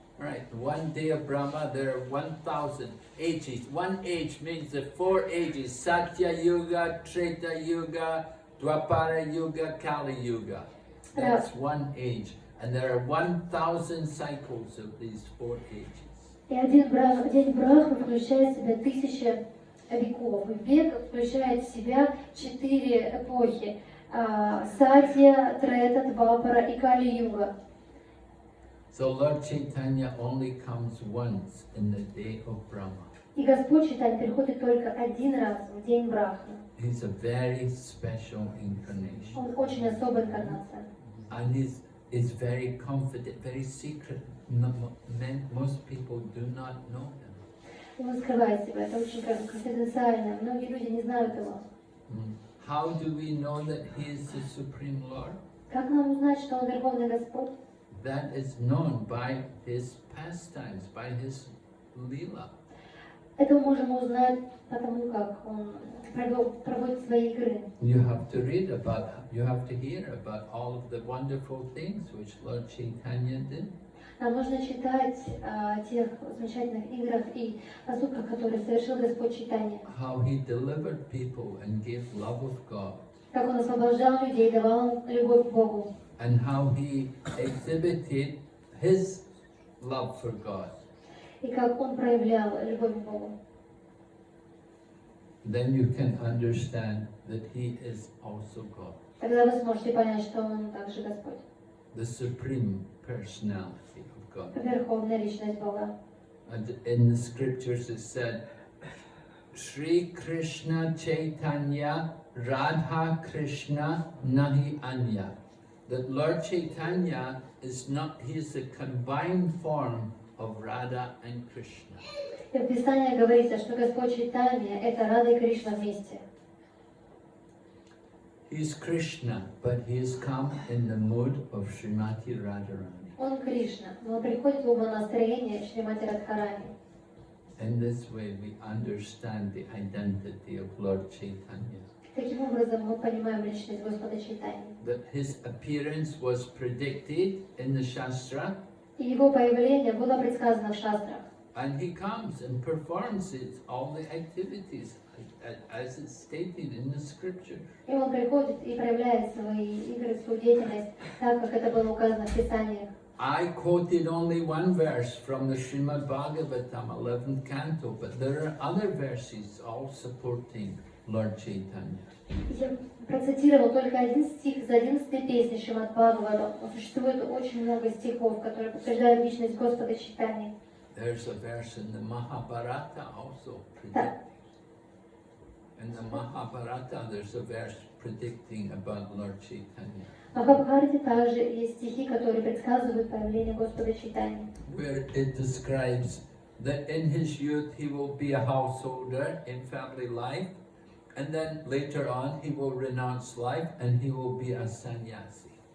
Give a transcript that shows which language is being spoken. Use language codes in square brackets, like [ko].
[en] Right, one day of Brahma, there are 1,000 ages. One age means the 4 ages: Satya Yuga, Treta Yuga, Dwapara Yuga, Kali Yuga. That's one age. And there are 1,000 cycles of these 4 ages. [ru] И один день Брахмы включает в себя 1000 веков. Век включает в себя 4 эпохи. Сатья, Трета, Двапара и Кали-юга. [en] So Lord Chaitanya only comes once in the day of Brahma. [ru] И Господь Чайтанья приходит только один раз в день Брахмы. [en] He's a very special incarnation. [ru] Он очень особая инкарнация. [en] And he's very confident, very secret. Most people do not know him. [ru] И он скрывает себя, это очень конфиденциально. Многие люди не знают его. [en] How do we know that he is the Supreme Lord? [ru] Как нам узнать, что он Верховный Господь? [en] That is known by his pastimes, by his lila. [ru] Это мы можем узнать потому, как он проводит свои игры. [en] You have to hear about all of the wonderful things which Lord Chaitanya did. [ru] Нам нужно читать о тех замечательных играх и поступках, которые совершил Господь Чайтанья. [en] How he delivered people and gave love of God. [ru] Как он освобождал людей, давал им любовь к Богу. [en] And how he exhibited his love for God. [ru] И как он проявлял любовь к Богу. [en] Then you can understand that he is also God. [ru] Тогда вы сможете понять, что он также Господь. [en] The supreme personality of God. [ru] Верховная личность Бога. [en] And in the scriptures it said, [sa] Shri Krishna Chайтанья Radha Krishna Nahi Anya. [en] That Lord Chaitanya is not, he is the combined form of Radha and Krishna. [ru] И в Писании говорится, что Господь Чайтанья — это Рада и Кришна вместе. [en] He is Krishna, but he has come in the mood of Srimati Radharani. [ru] Он Кришна, но он приходит в настроение Шримати Радхарани. [en] In this way we understand the identity of Lord Chaitanya. [ru] Таким образом мы понимаем личность Господа Чайтаньи. [en] That his appearance was predicted in the Shastra. [ru] И его появление было предсказано в шастрах. [en] And he comes and performs all the activities as it's stated in the scripture. [ru] И он приходит и проявляет свои игры, свою деятельность, так как это было указано в Писаниях. [en] I quoted only one verse from the Srimad Bhagavatam, 11th canto, but there are other verses all supporting Lord Chaitanya. [ru] Я процитировал только один стих из 11-й песни Шримад Бхагаватам. Но существует очень много стихов, которые подтверждают личность Господа Чайтаньи. [en] There's a verse in the Mahabharata also predicting. In the Mahabharata there's a verse predicting about Lord Chaitanya. [ru] В Махабхарате также есть стихи, которые предсказывают появление Господа Чайтаньи. [en] Where it describes that in his youth he will be a householder in family life, and then later on he will renounce life and he will be a sannyasi.